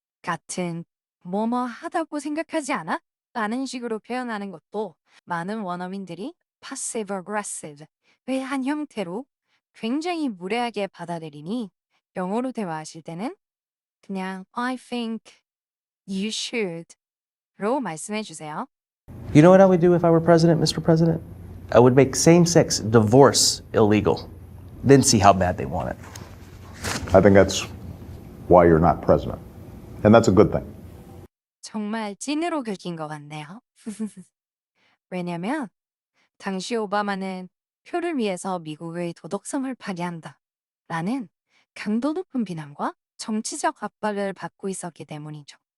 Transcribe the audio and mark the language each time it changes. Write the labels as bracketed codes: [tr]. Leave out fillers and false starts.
[ko] 같은 뭐뭐 하다고 생각하지 않아? 라는 식으로 표현하는 것도 많은 원어민들이 passive aggressive의 한 형태로 굉장히 무례하게 받아들이니 영어로 대화하실 때는 그냥 [en] I think you should [ko] 로 말씀해 주세요. [en] You know what I would do if I were president, Mr. President? I would make same-sex divorce illegal, then see how bad they want it. I think that's why you're not president. And that's a good thing. [ko] 정말 찐으로 긁힌 것 같네요. 왜냐면 당시 오바마는 표를 위해서 미국의 도덕성을 파괴한다 라는 강도 높은 비난과 정치적 압박을 받고 있었기 때문이죠.